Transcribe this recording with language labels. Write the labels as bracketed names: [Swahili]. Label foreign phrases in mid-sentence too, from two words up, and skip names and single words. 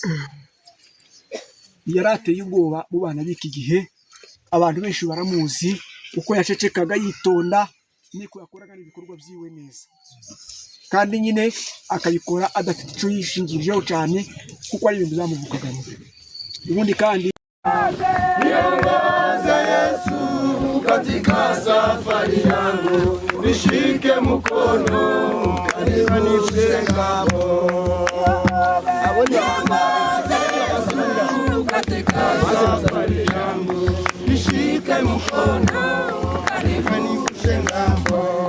[Kinyarwanda] Yarateye ubwoba mu bana b'iki gihe, abantu benshi baramuzi uko yacecekaga yitonda, niko yakoraga n'ibikorwa byiwe neza, kandi nyine akabikora adafite icyo yishingirijeho cyane kuko ari ibintu zamuvukagamo. Ubundi kandi [Swahili] niongoze Yesu katika safari yangu, nishike mkono karibu nifike ng'ambo. Katika safari yangu, nishike mkono karibu nifike ng'ambo.